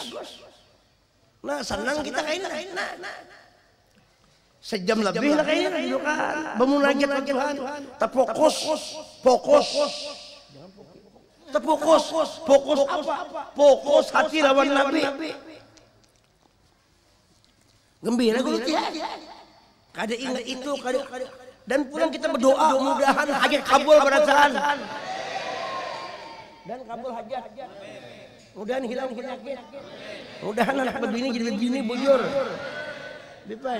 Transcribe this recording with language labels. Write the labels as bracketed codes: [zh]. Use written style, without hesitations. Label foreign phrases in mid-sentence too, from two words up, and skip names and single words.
[id] Nah senang kita kayak ini. Sejam lebih lah kayaknya gitu kan. Bermunajat ke Tuhan. Terfokus. Fokus apa? Fokus hati lawan Nabi. Gembira gitu ya. [bjn] Kada ingat itu, dan pulang kita berdoa mudahan hajat kabul bacaan. [id] Dan kabul hajat. [bjn] Mudahan hilang penyakit. Mudahan anak begini jadi begini bujur. Bipai.